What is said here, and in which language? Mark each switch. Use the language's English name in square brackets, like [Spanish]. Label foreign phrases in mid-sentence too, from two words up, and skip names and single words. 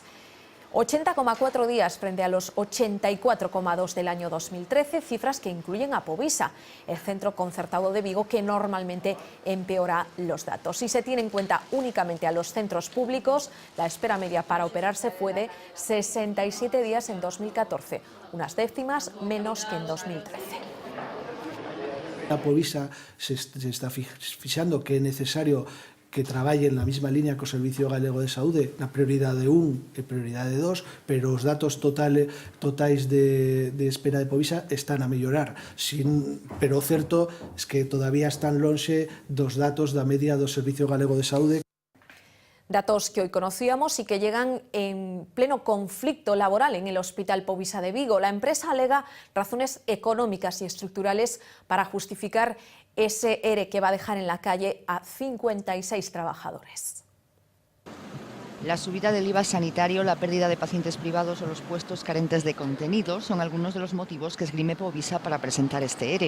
[Spanish] 80,4 días frente a los 84,2 del año 2013, cifras que incluyen a Povisa, el centro concertado de Vigo, que normalmente empeora los datos. Si se tiene en cuenta únicamente a los centros públicos, la espera media para operarse fue de 67 días en 2014, unas décimas menos que en 2013. [Galician] A Povisa se está fixando que é necesario que traballe na mesma línea co Servicio Galego de Saúde na prioridade 1 e prioridade 2, pero os datos totais de espera de Povisa están a mellorar. Pero o certo é que todavía están lonxe dos datos da media do Servicio Galego de Saúde. [Spanish] Datos que hoy conocíamos y que llegan en pleno conflicto laboral en el Hospital Povisa de Vigo. La empresa alega razones económicas y estructurales para justificar ese ERE que va a dejar en la calle a 56 trabajadores. La subida del IVA sanitario, la pérdida de pacientes privados o los puestos carentes de contenido son algunos de los motivos que esgrime Povisa para presentar este ERE.